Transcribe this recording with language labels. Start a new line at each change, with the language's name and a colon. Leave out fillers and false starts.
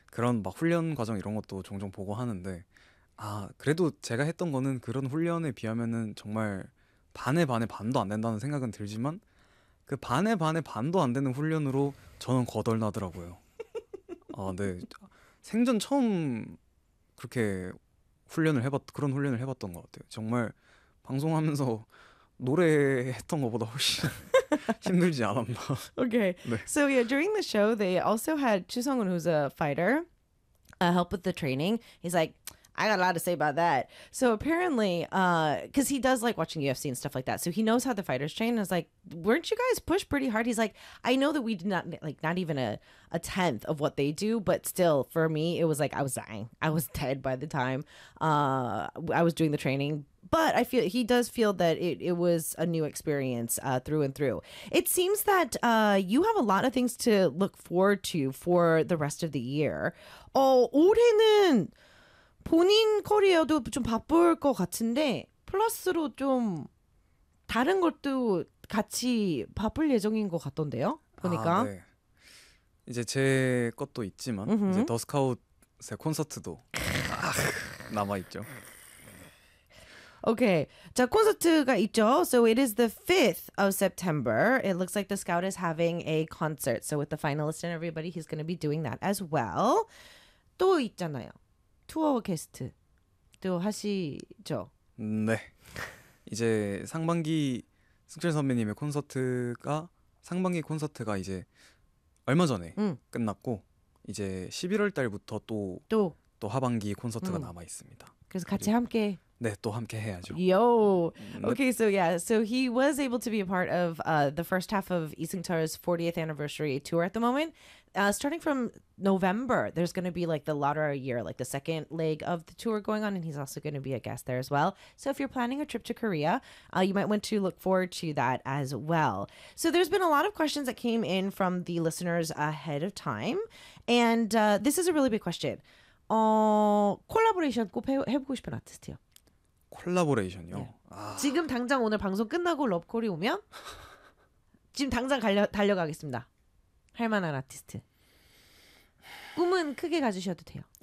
Korean: 그런 막 훈련 과정 이런 것도 종종 보고 하는데 아 그래도 제가 했던 거는 그런 훈련에 비하면은 정말 반에 반에 반도 안 된다는 생각은 들지만 그 반에 반에 반도 안 되는 훈련으로 저는 거덜나더라고요. 아, 네. 생전 처음 그렇게 그런 훈련을 해봤던 것 같아요. 정말 방송하면서 노래했던 것보다 훨씬 힘들지 않았나.
English: Okay,
Korean: 네.
English: so yeah, during the show, they also had Chisung-un, who's a fighter, help with the training. He's like, I got a lot to say about that. So apparently, because he does like watching UFC and stuff like that, so he knows how the fighters train. And is like, weren't you guys pushed pretty hard? He's like, I know that we did not like not even a tenth of what they do, but still, for me, it was like I was dying. I was dead by the time I was doing the training. But I feel he does feel that it was a new experience through and through. It seems that you have a lot of things to look forward to for the rest of the year.
Korean: 올해는 본인 커리어도 좀 바쁠 것 같은데, 플러스로 좀 다른 것도 같이 바쁠 예정인 것 같던데요, 아, 보니까. 네. 이제 제 것도 있지만 이제 더 스카웃의 콘서트도 남아 있죠.
English: Okay,
Korean: 자, 콘서트가 있죠.
English: So it is the 5th of September. It looks like the Scout is having a concert. So with the finalists and everybody, he's going to be doing that as well.
Korean: 또 있잖아요. 투어 게스트 또 하시죠. 네. 이제 상반기 승철 선배님의 콘서트가 상반기 콘서트가 이제 얼마 전에 응. 끝났고 이제 11월 달부터 또. 또 하반기 콘서트가 남아 있습니다. 그래서 같이 그리고 함께. 네, 또 함께 해야죠. Yo. 넵.
English: Okay, so yeah. So he was able to be a part of the first half of Isungtae's 40th anniversary tour at the moment. Starting from November, there's going to be like the lottery year, like the second leg of the tour going on, and he's also going to be a guest there as well. So if you're planning a trip to Korea, you might want to look forward to that as well. So there's been a lot of questions that came in from the listeners ahead of time, and this is a really big question.
Korean: 콜라보레이션 꼭 해보고 싶은 아티스트요. 콜라보레이션이요? 지금 당장 오늘 방송 끝나고 러브콜이 오면 지금 당장 달려가겠습니다. 할 만한 아티스트. 꿈은 크게 가지셔도 돼요.